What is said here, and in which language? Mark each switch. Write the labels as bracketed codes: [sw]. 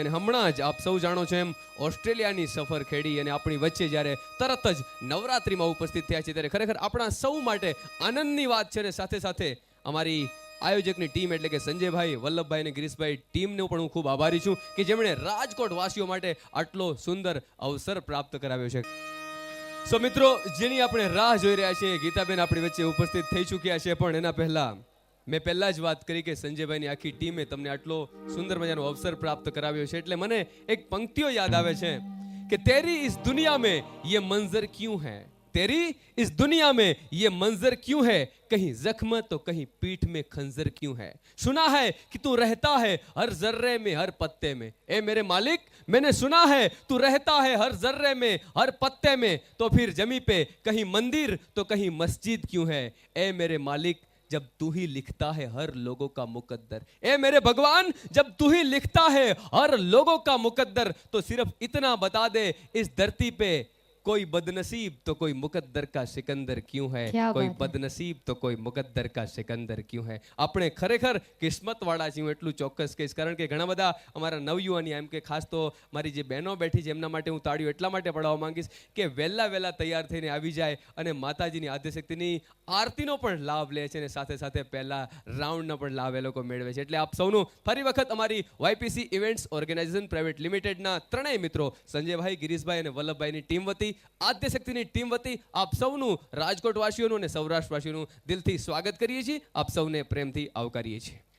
[gu] અને હમણાં જ આપ સૌ જાણો છો એમ ઓસ્ટ્રેલિયાની સફર ખેડી અને આપણી વચ્ચે જ્યારે તરત જ નવરાત્રિમાં ઉપસ્થિત થયા છે, ત્યારે ખરેખર આપણા સૌ માટે આનંદની વાત છે. અને સાથે સાથે અમારી આયોજકની ટીમ એટલે કે સંજયભાઈ, વલ્લભભાઈ અને ગિરીશભાઈ ટીમનો પણ હું ખૂબ આભારી છું કે જેમણે રાજકોટ વાસીઓ માટે આટલો સુંદર અવસર પ્રાપ્ત કરાવ્યો છે. સો મિત્રો, જેની આપણે રાહ જોઈ રહ્યા છીએ, ગીતાબેન આપણી વચ્ચે ઉપસ્થિત થઈ ચૂક્યા છે. પણ એના પહેલા મેં પહેલા જ વાત કરી કે સંજયભાઈની આખી ટીમે તમને આટલો સુંદર મજાનો અવસર પ્રાપ્ત કરાવ્યો છે, એટલે મને એક પંક્તિઓ યાદ આવે છે કે [hi] તેરી ઇસ દુનિયા में ये मंजर क्यों है, तेरी इस दुनिया में ये मंजर क्यों है, कहीं जख्म तो कहीं पीठ में खंजर क्यों है, सुना है कि तू रहता है हर जर्रे में हर पत्ते में, ए मेरे मालिक मैंने सुना है तू रहता है हर जर्रे में हर पत्ते में, तो फिर जमी पे कहीं मंदिर तो कहीं मस्जिद क्यों है, ए मेरे मालिक जब तू ही लिखता है हर लोगों का मुकद्दर, ए मेरे भगवान जब तू ही लिखता है हर लोगों का मुकद्दर, तो सिर्फ इतना बता दे इस धरती पे कोई बदनसीब तो कोई मुकद्दर का सिकंदर क्यों है, कोई बदनसीब तो कोई मुकद्दर का सिकंदर क्यों है. [gu] આપણે ખરેખર કિસ્મત વાળા છીએ, હું એટલું ચોક્કસ કહીશ, કારણ કે ઘણા બધા અમારા નવયુવાની, એમ કે ખાસ તો મારી જે બહેનો બેઠી છે એમના માટે હું તાળીઓ એટલા માટે પડાવવા માંગીશ કે વહેલા તૈયાર થઈને આવી જાય અને માતાજીની આદ્યશક્તિની આરતીનો પણ લાભ લે છે અને સાથે સાથે પહેલા રાઉન્ડનો પણ લાભ એ લોકો મેળવે છે. એટલે આપ સૌનું ફરી વખત અમારી YPC ઇવેન્ટ્સ ઓર્ગેનાઇઝેશન પ્રાઇવેટ લિમિટેડના ત્રણેય મિત્રો સંજયભાઈ, ગિરીશભાઈ અને વલ્લભભાઈની ટીમ વતી, આદ્યશક્તિની ટીમ વતી આપ સૌનું, રાજકોટ વાસીઓનું અને સૌરાષ્ટ્ર વાસીઓનું દિલથી સ્વાગત કરીએ છીએ, આપ સૌને પ્રેમથી આવકારીએ છીએ.